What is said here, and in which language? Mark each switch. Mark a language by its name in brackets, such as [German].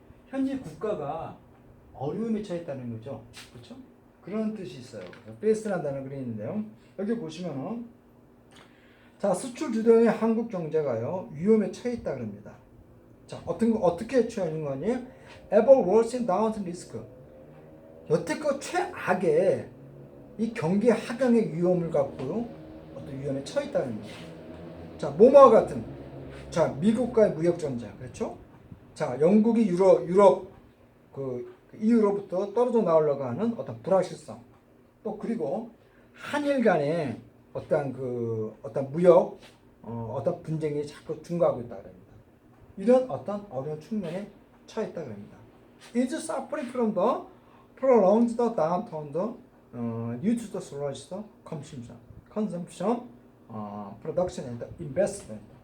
[Korean] 현재 국가가 어려움에 처했다는 거죠. 그렇죠? 그런 뜻이 있어요. face라는 단어가 그래 있는데요. 여기 보시면은, 자, 수출 주도형의 한국 경제가요, 위험에 처해 있다 그럽니다. 자, 어떻게 처해 있는 거니? [English] ever worsening downside risk. [Korean] 여태껏 최악의 이 경기 하강의 위험을 갖고 어떤 위험에 처해 있다는 겁니다. 자, 뭐뭐와 같은, 자, 미국과의 무역 전쟁, 그렇죠? 자, 영국이 유럽 그 EU로부터 떨어져 나오려고 하는 어떤 불확실성, 또 그리고 한일 간의 어떤 무역 어떤 분쟁이 자꾸 증가하고 있다 그럽니다. 이런 어떤 어려운 측면에 처해 있다 그럽니다. [English] is suffering from the prolonged downturn due to the sluggish consumption, production and investment.